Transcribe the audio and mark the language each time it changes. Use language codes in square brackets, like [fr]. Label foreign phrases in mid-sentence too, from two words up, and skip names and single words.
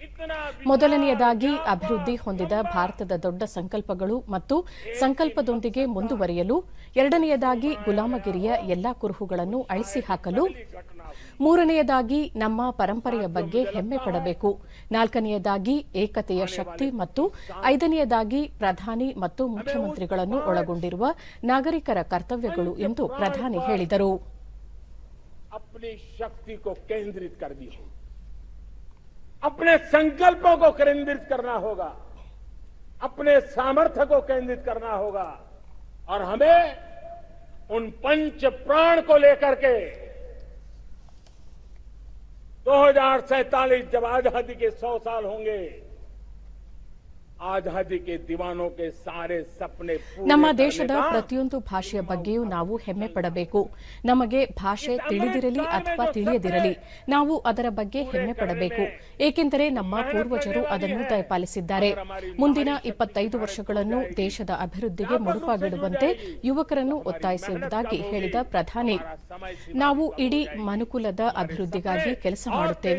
[kn] ಮೊದಲನೆಯದಾಗಿ ಅಭಿವೃದ್ಧಿ ಹೊಂದಿದ ಭಾರತದ ದೊಡ್ಡ ಸಂಕಲ್ಪಗಳು ಮತ್ತು ಸಂಕಲ್ಪದೊಂದಿಗೆ ಮುಂದುವರಿಯಲು, ಎರಡನೆಯದಾಗಿ ಗುಲಾಮಗಿರಿಯ ಎಲ್ಲಾ ಕುರುಹುಗಳನ್ನು ಅಳಿಸಿ ಹಾಕಲು, ಮೂರನೆಯದಾಗಿ ನಮ್ಮ ಪರಂಪರೆಯ ಬಗ್ಗೆ ಹೆಮ್ಮೆ ಪಡಬೇಕು, ನಾಲ್ಕನೆಯದಾಗಿ ಏಕತೆಯ ಶಕ್ತಿ ಮತ್ತು ಐದನೆಯದಾಗಿ ಪ್ರಧಾನಿ ಮತ್ತು ಮುಖ್ಯಮಂತ್ರಿಗಳನ್ನು ಒಳಗೊಂಡಿರುವ ನಾಗರಿಕರ ಕರ್ತವ್ಯಗಳು ಎಂದು ಪ್ರಧಾನಿ ಹೇಳಿದರು. [hi] अपनी शक्ति को केंद्रित करनी होगी, अपने संकल्पों को केंद्रित करना होगा, अपने सामर्थ्य को केंद्रित करना होगा और हमें उन पंच प्राण को लेकर के 2047 जब आजादी के 100 साल होंगे, आजादी के दीवानों के सारे सपने [kn] ನಮ್ಮ ದೇಶದ ಪ್ರತಿಯೊಂದು ಭಾಷೆಯ ಬಗ್ಗೆಯೂ ನಾವು ಹೆಮ್ಮೆ ಪಡಬೇಕು. ನಮಗೆ ಭಾಷೆ ತಿಳಿದಿರಲಿ ಅಥವಾ ತಿಳಿಯದಿರಲಿ, ನಾವು ಅದರ ಬಗ್ಗೆ ಹೆಮ್ಮೆ ಪಡಬೇಕು, ಏಕೆಂದರೆ ನಮ್ಮ ಪೂರ್ವಜರು ಅದನ್ನು ದಯಪಾಲಿಸಿದ್ದಾರೆ. ಮುಂದಿನ 25 ವರ್ಷಗಳನ್ನು ದೇಶದ ಅಭಿವೃದ್ಧಿಗೆ ಮುಡುಪಾಗಿಡುವಂತೆ ಯುವಕರನ್ನು ಒತ್ತಾಯಿಸುವುದಾಗಿ ಹೇಳಿದ ಪ್ರಧಾನಿ, ನಾವು ಇಡೀ ಮನುಕುಲದ ಅಭಿವೃದ್ಧಿಗಾಗಿ ಕೆಲಸ ಮಾಡುತ್ತೇವೆ.